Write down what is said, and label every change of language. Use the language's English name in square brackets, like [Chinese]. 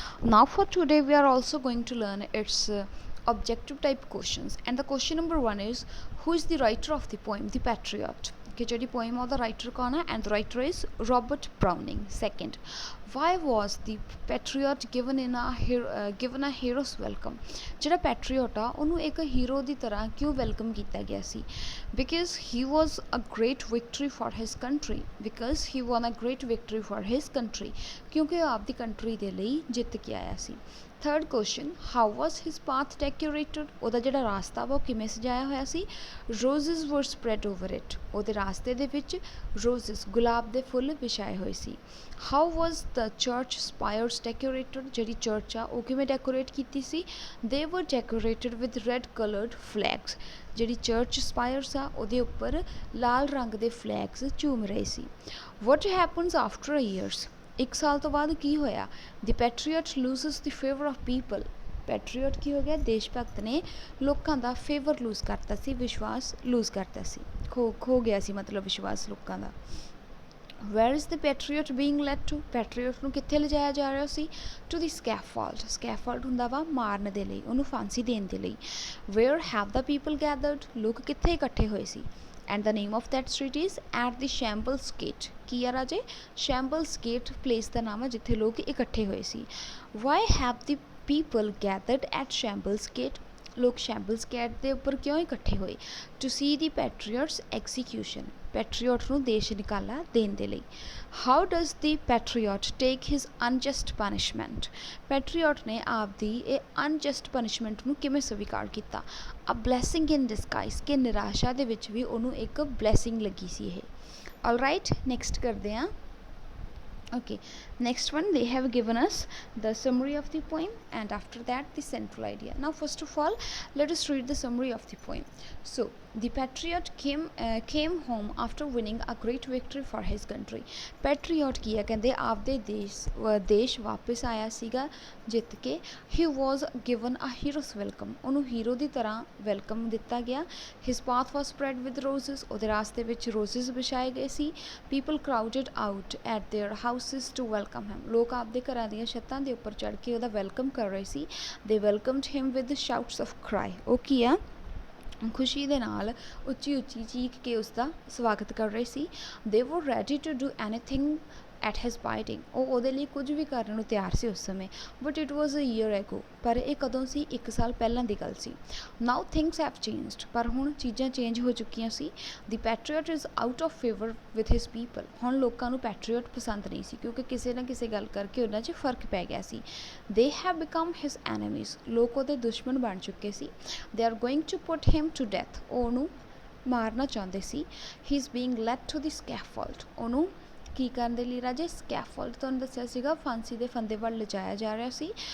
[English] Now, for today, we are also going to learn its objective type questions. And the question number one is, who is the writer of the poem, The Patriot? [Punjabi] कि ਜਿਹੜੀ poem ਉਹਦਾ writer ਕੌਣ ਹੈ, [English] and the writer is Robert Browning. Second, why was the patriot given a hero's welcome? [Punjabi] ਜਿਹੜਾ patriot ਆ ਉਹਨੂੰ ਇੱਕ hero ਦੀ ਤਰ੍ਹਾਂ ਕਿਉਂ welcome ਕੀਤਾ ਗਿਆ ਸੀ? [English] Because he was a great victory for his country. Because he won a great victory for his country. [Punjabi] ਕਿਉਂਕਿ ਉਹ ਆਪਦੀ country ਦੇ ਲਈ ਜਿੱਤ ਕੇ ਆਇਆ ਸੀ. [English] Third question, how was his path decorated? [Punjabi] ਉਹਦਾ ਜਿਹੜਾ ਰਾਸਤਾ ਵਾ ਉਹ ਕਿਵੇਂ ਸਜਾਇਆ ਹੋਇਆ ਸੀ? [English] Roses were spread over it. [Punjabi] ਉਹਦੇ ਰਾਸਤੇ ਦੇ ਵਿੱਚ roses ਗੁਲਾਬ ਦੇ ਫੁੱਲ ਵਿਛਾਏ ਹੋਏ ਸੀ. [English] How was the church spires decorated? [Punjabi] ਜਿਹੜੀ ਚਰਚ ਆ ਉਹ ਕਿਵੇਂ ਡੈਕੋਰੇਟ ਕੀਤੀ ਸੀ? [English] They were decorated with red colored flags. [Punjabi] ਜਿਹੜੀ ਚਰਚ ਸਪਾਇਰਸ ਆ ਉਹਦੇ ਉੱਪਰ ਲਾਲ ਰੰਗ ਦੇ ਫਲੈਗਸ ਝੂਮ ਰਹੇ ਸੀ. [English] What happens after a years? [Punjabi] ਇੱਕ ਸਾਲ ਤੋਂ ਬਾਅਦ ਕੀ ਹੋਇਆ? [English] The patriot loses the favor of people. [Punjabi] ਪੈਟਰੀਅਟ ਕੀ ਹੋ ਗਿਆ? ਦੇਸ਼ ਭਗਤ ਨੇ ਲੋਕਾਂ ਦਾ ਫੇਵਰ ਲੂਜ਼ ਕਰਤਾ ਸੀ, ਵਿਸ਼ਵਾਸ ਲੂਜ਼ ਕਰਤਾ ਸੀ, ਖੋ ਗਿਆ ਸੀ ਮਤਲਬ ਵਿਸ਼ਵਾਸ ਲੋਕਾਂ ਦਾ. [English] Where is the patriot being led to? [Punjabi] ਪੈਟਰੀਅਟ ਨੂੰ ਕਿੱਥੇ ਲਿਜਾਇਆ ਜਾ ਰਿਹਾ ਸੀ? [English] To the scaffold. [Punjabi] Scaffold ਹੁੰਦਾ ਵਾ ਮਾਰਨ ਦੇ ਲਈ, ਉਹਨੂੰ ਫਾਂਸੀ ਦੇਣ ਦੇ ਲਈ. [English] Where have the people gathered? [Punjabi] ਲੋਕ ਕਿੱਥੇ ਇਕੱਠੇ ਹੋਏ ਸੀ? [English] And the name of that street is at the Shambles Gate. [Punjabi] ਕੀ ਆ ਰਾਜੇ? Shambles Gate place ਦਾ ਨਾਮ ਹੈ ਜਿੱਥੇ ਲੋਕ ਇਕੱਠੇ ਹੋਏ ਸੀ. [English] Why have the people gathered at Shambles Gate? [Punjabi] ਲੋਕ ਸ਼ੈਂਬਲਸ ਗੇਟ ਦੇ ਉੱਪਰ ਕਿਉਂ ਇਕੱਠੇ ਹੋਏ? [English] To see the patriot's execution. [Punjabi] ਪੈਟਰੀਅਟ ਨੂੰ ਦੇਸ਼ ਨਿਕਾਲਾ ਦੇਣ ਦੇ ਲਈ. [English] How does the patriot take his unjust punishment? [Punjabi] ਪੈਟਰੀਅਟ ਨੇ ਆਪਦੀ ਇਹ unjust punishment ਨੂੰ ਕਿਵੇਂ ਸਵੀਕਾਰ ਕੀਤਾ? [English] A blessing in disguise. [Punjabi] ਕਿ ਨਿਰਾਸ਼ਾ ਦੇ ਵਿੱਚ ਵੀ ਉਹਨੂੰ ਇੱਕ blessing ਲੱਗੀ ਸੀ ਇਹ. [English] Alright, next [Punjabi] ਕਰਦੇ ਹਾਂ. [English] Okay, next one, they have given us the summary of the poem, and after that the central idea. Now first of all, let us read the summary of the poem. So the patriot came home after winning a great victory for his country. Patriot [Punjabi] ਕੀ ਹੈ? ਕਹਿੰਦੇ ਆਪਦੇ ਦੇਸ਼ ਵਾਪਸ ਆਇਆ ਸੀਗਾ ਜਿੱਤ ਕੇ. [English] He was given a hero's welcome. [Punjabi] ਉਹਨੂੰ hero ਦੀ ਤਰ੍ਹਾਂ ਵੈਲਕਮ ਦਿੱਤਾ ਗਿਆ. [English] His path was spread with roses. [Punjabi] ਉਹਦੇ ਰਾਸਤੇ ਵਿੱਚ roses ਵਿਛਾਏ ਗਏ ਸੀ. [English] People crowded out at their houses to welcome him. [Punjabi] ਲੋਕ ਆਪਦੇ ਘਰਾਂ ਦੀਆਂ ਛੱਤਾਂ ਦੇ ਉੱਪਰ ਚੜ੍ਹ ਕੇ ਉਹਦਾ ਵੈਲਕਮ ਕਰ ਰਹੇ ਸੀ. [English] They welcomed him with shouts of cry. [Punjabi] ਉਹ ਕੀ ਆ? ਖੁਸ਼ੀ ਦੇ ਨਾਲ ਉੱਚੀ ਉੱਚੀ ਚੀਖ ਕੇ ਉਸਦਾ ਸਵਾਗਤ ਕਰ ਰਹੇ ਸੀ. [English] They were ready to do anything at his bidding. [Punjabi] ਉਹ ਉਹਦੇ ਲਈ ਕੁਝ ਵੀ ਕਰਨ ਨੂੰ ਤਿਆਰ ਸੀ ਉਸ ਸਮੇਂ. [English] But it was a year ago. [Punjabi] ਪਰ ਇਹ ਕਦੋਂ ਸੀ? 1 ਸਾਲ ਪਹਿਲਾਂ ਦੀ ਗੱਲ ਸੀ. [English] Now things have changed. [Punjabi] ਪਰ ਹੁਣ ਚੀਜ਼ਾਂ ਚੇਂਜ ਹੋ ਚੁੱਕੀਆਂ ਸੀ. [English] The patriot is out of favor with his people. [Punjabi] ਹੁਣ ਲੋਕਾਂ ਨੂੰ ਪੈਟਰੀਅਟ ਪਸੰਦ ਨਹੀਂ ਸੀ ਕਿਉਂਕਿ ਕਿਸੇ ਨਾ ਕਿਸੇ ਗੱਲ ਕਰਕੇ ਉਹਨਾਂ 'ਚ ਫਰਕ ਪੈ ਗਿਆ ਸੀ. [English] They have become his enemies. [Punjabi] ਲੋਕ ਉਹਦੇ ਦੁਸ਼ਮਣ ਬਣ ਚੁੱਕੇ ਸੀ. [English] They are going to put him to death. [Punjabi] ਉਹ ਉਹਨੂੰ ਮਾਰਨਾ ਚਾਹੁੰਦੇ ਸੀ. [English] He is being led to the scaffold. [Punjabi] ਉਹਨੂੰ ਕੀ ਕਰਨ ਦੇ ਲਈ ਰਾਜੇ? ਸਕੈਫੋਲਡ ਤੁਹਾਨੂੰ ਦੱਸਿਆ ਸੀਗਾ, ਫਾਂਸੀ ਦੇ ਫੰਦੇ ਵੱਲ ਲਿਜਾਇਆ ਜਾ ਰਿਹਾ ਸੀ.